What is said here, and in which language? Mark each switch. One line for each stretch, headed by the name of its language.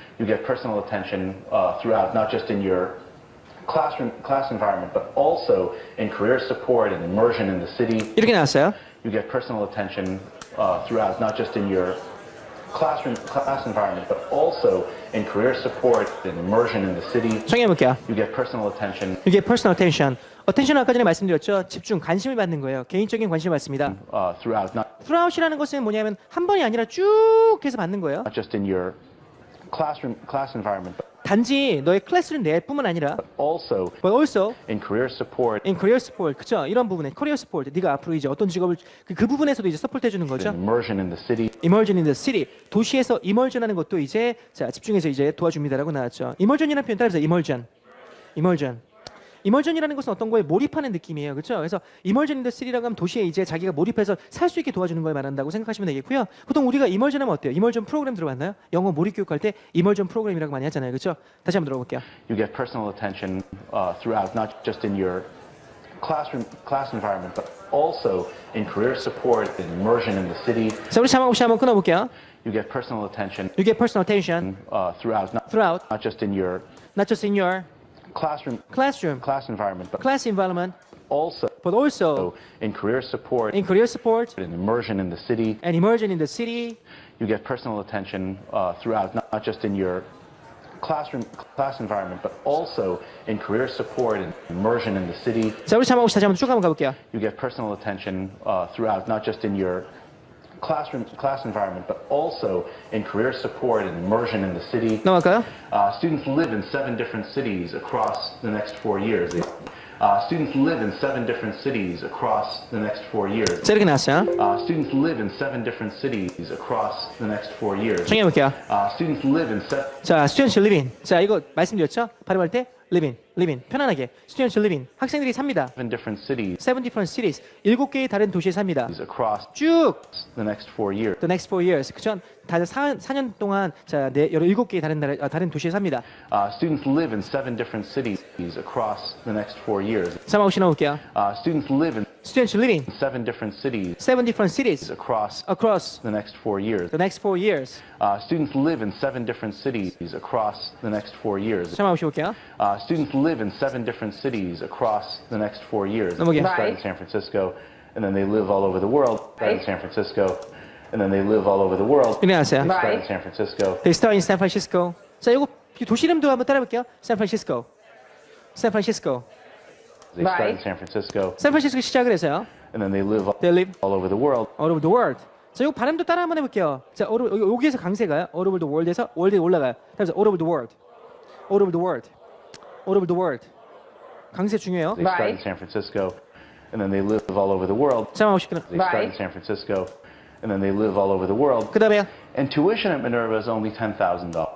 English: You get personal attention throughout, not just in your class environment, but also in career support and immersion in the city.
Korean: 이렇게 나왔어요.
English: You get personal attention throughout, not just in your class environment, but also in career support and immersion in the city.
Korean: 정해볼게요.
English: You get personal attention
Korean: 이게
English: personal attention.
Korean: attention 아까 전에 말씀드렸죠. 집중, 관심을 받는 거예요. 개인적인 관심을 받습니다.
English: throughout,
Korean: throughout이라는 것은 뭐냐면 한 번이 아니라 쭉 해서 받는 거예요.
English: not just in your class environment, but
Korean: 단지 너의 클래스를 낼 뿐만 아니라
English: also but also in career support in career support.
Korean: 그쵸? 이런 부분에 career support. 네가 앞으로 이제 어떤 직업을 그 부분에서도 이제 서포트 해주는 거죠.
English: and immersion in the city. immersion in the city.
Korean: 도시에서 immersion하는 것도 이제 자 집중해서 이제 도와줍니다라고 나왔죠. immersion이라는 표현 따라서 immersion. immersion이라는 것은 어떤 거에 몰입하는 느낌이에요. 그렇죠? 그래서
English: immersion in the city
Korean: 라고 하면 도시에 이제 자기가 몰입해서 살 수 있게 도와주는 걸 말한다고 생각하시면 되겠고요. 보통 우리가 immersion 하면 어때요? immersion 프로그램 들어봤나요? 영어 몰입 교육할 때 immersion 프로그램이라고 많이 하잖아요. 그렇죠? 다시 한번 들어볼게요.
English: You get personal attention throughout, not just in your class environment, but also in career support and immersion in the city.
Korean: 자, 우리 자막 없이 한번 끊어볼게요.
English: You get personal attention You get personal attention throughout, throughout, not just in your not just in your classroom, class environment, but class environment, also but also in career support in career support and immersion in the city. and immersion in the city. You get personal attention throughout, not just in your class environment, but also in career support and immersion in the city.
Korean: 자, 우리 자막 없이 다시 한번 쭉 한번 가볼게요.
English: You get personal attention throughout, not just in your class environment, but also in career support and immersion in the city.
Korean: 넘어갈까요?
English: Students live in 7 different cities across the next 4 years. Students live in 7 different cities across the next 4 years.
Korean: 자, 이렇게 나왔어요.
English: Students live in 7 different cities across the next 4 years.
Korean: 정해볼게요.
English: Students live in
Korean: 자,
English: students living.
Korean: 자, 이거 말씀드렸죠? 발음할 때 living. 편안하게.
English: students living.
Korean: 학생들이 삽니다.
English: 7 different cities 7 different cities.
Korean: 7개의 다른 도시에 삽니다.
English: across
Korean: 쭉
English: the next 4 years. the next 4 years.
Korean: 그죠? 다른 4년 동안 자, 7개의 다른 도시에 삽니다.
English: Students live in 7 different cities across the next 4 years.
Korean: 자막 없이 넣을게요.
English: Students live in Students living in 7 different cities 7 different cities across across the next 4 years. the next 4 years. Students live in 7 different cities across the next 4 years.
Korean: 잠깐만 보실게요.
English: Students live in 7 different cities across the next 4 years.
Korean: 넘어가요.
English: They start in San Francisco, and then they live all over the world. Start in San Francisco, and then they live all over the world.
Korean: 일어나세요.
English: Start in Right. San Francisco. They start in San Francisco.
Korean: 자, 이거 도시 이름도 한번 따라볼게요. 샌프란시스코. 샌프란시스코.
English: They start in Right. San Francisco,
Korean: 샌프란시스코 시작을 해서요.
English: and then they live They live all over the world. all over the world.
Korean: 자, 이거 발음도 따라 한번 해볼게요. 자, 여기에서 강세가요.
English: all over the world에서
Korean: 월드에 올라가요. 그래서
English: all over the world. all over the world. all over the world.
Korean: 강세 중요해요.
English: They start in Right. San Francisco, and then they live all over the world.
Korean: 잠깐만 보실게요.
English: They start in Right. San Francisco, and then they live all over the world.
Korean: 그 다음에요.
English: And tuition at Minerva is only $10,000.